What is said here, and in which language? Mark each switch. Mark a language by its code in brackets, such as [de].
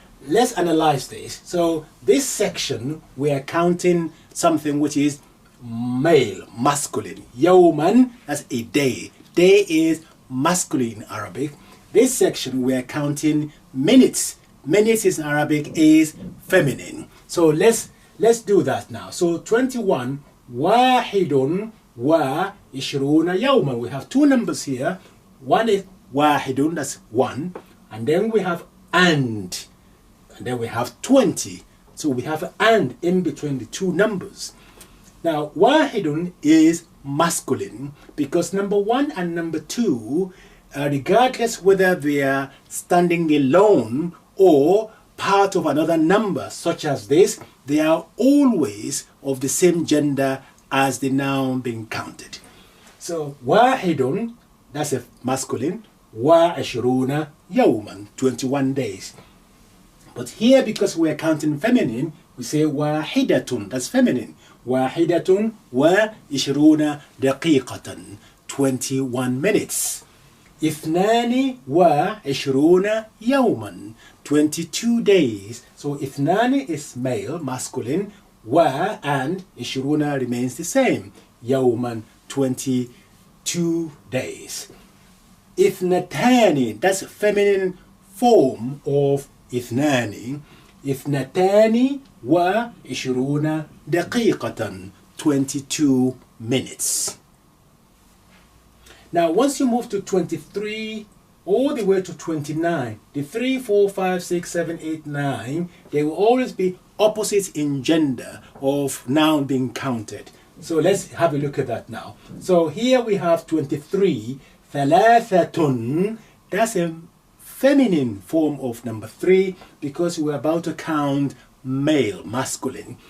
[en] Let's analyze this. So this section we are counting something which is male, masculine. Yawman, that's a day. Day is masculine in Arabic. This section we are counting minutes. Minutes in Arabic is feminine. So let's do that now. [ar] So 21, واحد وعشرون يوما. [en] We have two numbers here. One is واحد, that's 1, and then we have and then we have 20. So we have and in between the two numbers. Now واحد is masculine because number 1 and number 2, regardless whether they are standing alone or part of another number such as this, they are always of the same gender as the noun being counted. So واحد, that's a masculine. [ar] وعشرون يوما, [en] 21 days. But here, because we are counting feminine, we say واحدة, that's feminine. [ar] واحدة وعشرون دقيقة, [en] 21 minutes. [ar] اثنان وعشرون يوما, [en] 22 days. So اثنان is male, masculine. and عشرون remains the same. يوما, 22 days. اثنتان, that's feminine form of اثنان. [ar] اثنتان وعشرون دقيقة, [en] 22 minutes. Now once you move to 23 all the way to 29, the 3, 4, 5, 6, 7, 8, 9, they will always be opposites in gender of noun being counted. So let's have a look at that now. So here we have 23, ثلاثة, that's a feminine form of number 3 because we're about to count male, masculine.